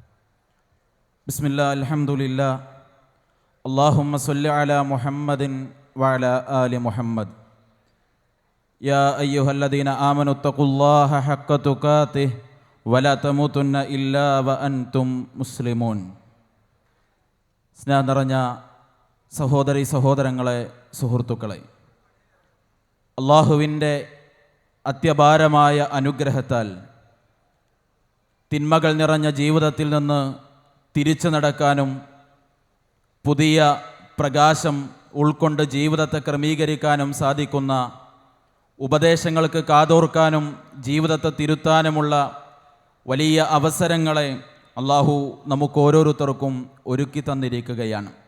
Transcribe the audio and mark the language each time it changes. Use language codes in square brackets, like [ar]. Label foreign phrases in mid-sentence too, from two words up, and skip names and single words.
[ar] بسم الله الحمد لله اللهم صل على محمد وعلى آل محمد. يا أيها الذين آمنوا اتقوا الله حق تقاته ولا تموتن إلا وأنتم مسلمون. [ml] സ്നേഹം നിറഞ്ഞ സഹോദരി സഹോദരങ്ങളെ, സുഹൃത്തുക്കളെ, അള്ളാഹുവിൻ്റെ അത്യപാരമായ അനുഗ്രഹത്താൽ തിന്മകൾ നിറഞ്ഞ ജീവിതത്തിൽ നിന്ന് തിരിച്ചു നടക്കാനും പുതിയ പ്രകാശം ഉൾക്കൊണ്ട് ജീവിതത്തെ ക്രമീകരിക്കാനും സാധിക്കുന്ന, ഉപദേശങ്ങൾക്ക് കാതോർക്കാനും ജീവിതത്തെ തിരുത്താനുമുള്ള വലിയ അവസരങ്ങളെ അള്ളാഹു നമുക്ക് ഓരോരുത്തർക്കും ഒരുക്കി തന്നിരിക്കുകയാണ്.